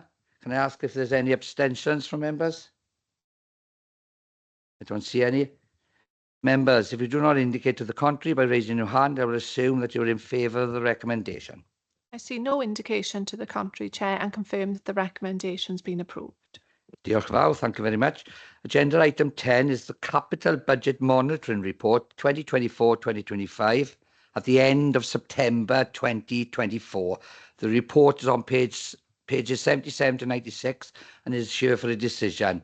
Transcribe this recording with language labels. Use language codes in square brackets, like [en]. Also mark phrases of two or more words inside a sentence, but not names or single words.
[en] Can I ask if there's any abstentions from members? I don't see any. Members, if you do not indicate to the contrary by raising your hand, I will assume that you are in favour of the recommendation. I see no indication to the contrary, Chair, and confirm that the recommendation's been approved. [cy] Diolch yn fawr, [en] thank you very much. Agenda item 10 is the Capital Budget Monitoring Report 2024-2025 at the end of September 2024. The report is on pages 77 to 96 and is here for a decision.